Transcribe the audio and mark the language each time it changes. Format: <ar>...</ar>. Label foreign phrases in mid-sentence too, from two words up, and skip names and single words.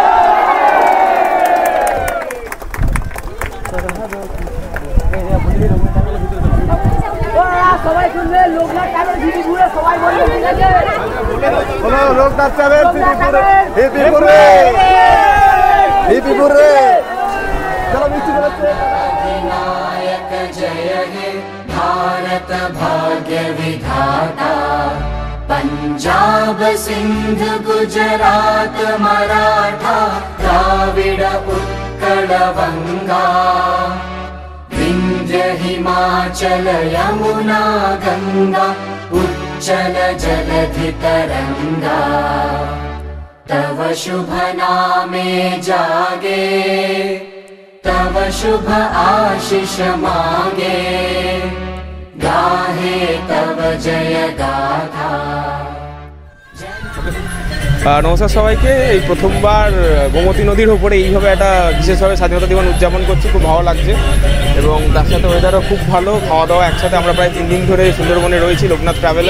<bn>সবাই শুনলে লোকনাথ ট্রাভেলস হিপিপুরে সবাই বলবে ঠিক আছে। বলো লোকনাথ ট্রাভেলস হিপিপুরে, হিপিপুরে। চলো মিষ্টি বেরোচ্ছে। বিনায়ক জয় হে ভারত ভাগ্য বিধাতা, পাঞ্জাব সিন্ধ গুজরাট মারাঠা দ্রাবিড় উৎকল বঙ্গ, বিন্ধ্য হিমাচল যমুনা গঙ্গা উচ্ছল জলধি তরঙ্গ, তব শুভ নামে জাগে, তব শুভ আশিস মাগে, গাহে তব জয় গাথা। নমস্কার সবাইকে। এই প্রথমবার গোমতী নদীর উপরে এইভাবে একটা বিশেষভাবে স্বাধীনতা দিবস উদযাপন করছি, খুব ভালো লাগছে। এবং তার সাথে ওয়েদারও খুব ভালো, খাওয়া দাওয়া একসাথে। আমরা প্রায় 3 দিন ধরে সুন্দরবনে রয়েছি লোকনাথ ট্রাভেলার।</bn>